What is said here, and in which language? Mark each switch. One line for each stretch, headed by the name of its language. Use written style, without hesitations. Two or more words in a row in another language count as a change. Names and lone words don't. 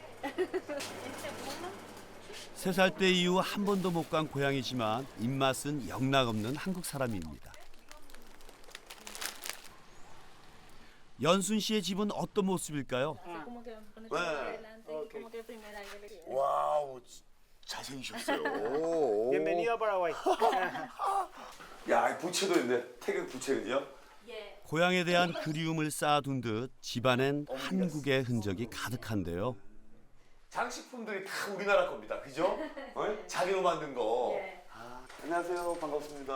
Korean: 3살 때 이후 한 번도 못 간 고향이지만 입맛은 영락없는 한국 사람입니다. 연순 씨의 집은 어떤 모습일까요? 와우, 잘생기셨어요.
Spanish: Bienvenido a Paraguay.
Korean: 야, 부채도 있네. 태극 부채는요? 고향에 대한 그리움을 쌓아둔 듯 집안엔 한국의 흔적이 가득한데요. 장식품들이 다 우리나라 겁니다. 그죠? 자기로 만든 거. 안녕하세요. 반갑습니다.